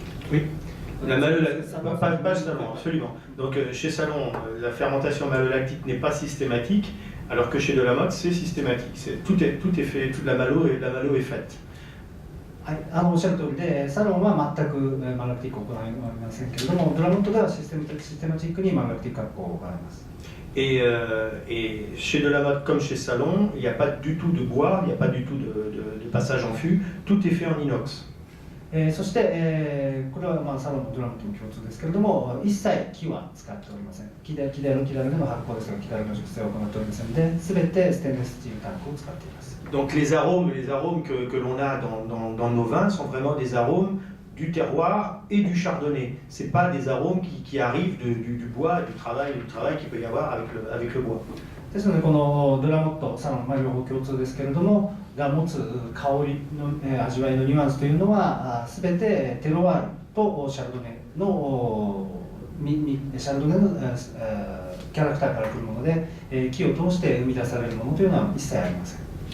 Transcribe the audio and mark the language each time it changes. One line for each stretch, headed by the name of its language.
French: Oui, pas Salon, absolument. Donc chez Salon, la fermentation malolactique n'est pas systématique, alors que chez De la Motte, c'est systématique. Tout est fait, toute la malo est faite.
Japanese: はい、おっしゃる通りで、サロンは全くマラクティックを行いませんけれども、ドラモットではシステマチックにマラクティック加工を行います。
French: Et chez De la Motte comme chez Salon, il n'y a pas du tout de bois, il n'y a pas du tout de passage en fût, tout est fait en inox.
Japanese: そして、これはサロンもドラムとも共通ですけれども、一切木は使っておりません。木での発酵ですが、木での熟成を行っておりませんで、すべてステンレススチールタンクを使っています。
French: Donc les arômes que l'on a dans nos vins sont vraiment des arômes du terroir et du chardonnay. C'est pas des arômes qui arrivent du bois, du travail qu'il peut y avoir avec le bois.
Japanese: ですのでこのドラモット、サロン、両方共通ですけれどもが持つ香りの味わいのニュアンスというのはすべてテロワールとシャルドネのキャラクターから来るもので、木を通して生み出されるものというのは一切ありません。